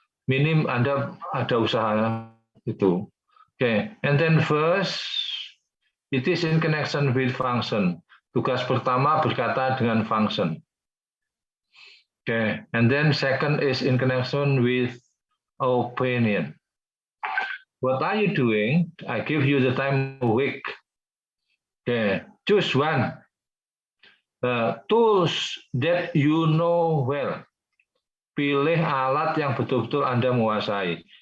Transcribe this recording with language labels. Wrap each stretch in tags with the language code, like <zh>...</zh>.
<id>Minim Anda ada usaha itu.</id> <en>Okay, and then first, it is in connection with function.</en> <id>Tugas pertama berkata dengan function.</id> <en>Okay, and then second is in connection with opinion. What are you doing? I give you the time a week. Okay, choose one. Tools that you know well.</en> <id>Pilih alat yang betul-betul Anda menguasai.</id>